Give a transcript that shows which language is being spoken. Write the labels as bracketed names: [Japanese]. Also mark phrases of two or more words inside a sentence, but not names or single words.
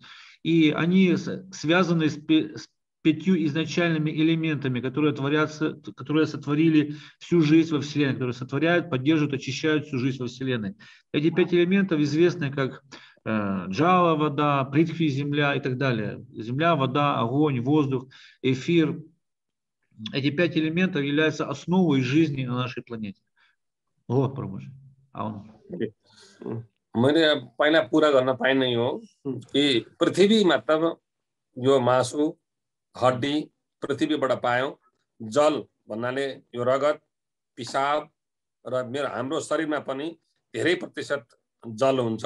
[Russian] И они связаны с 5 изначальными элементами, которые сотворили всю жизнь во Вселенной, которые сотворяют, поддерживают, очищают всю жизнь во Вселенной. Эти 5 элементов известны как джала, вода, притхви, земля и так далее. Земля, вода, огонь, воздух, эфир. Эти 5 элементов являются основой жизни на нашей планете. Вот, Прабхуджи. [Nepali] मैले पहिला पूरा गर्न पाइनै हो कि पृथ्वीमा त यो मासु हड्डी पृथ्वीबाट पायौं, जल भन्नाले यो रगत, पिसाब र हाम्रो शरीरमा पनि धेरै प्रतिशत जल हुन्छ।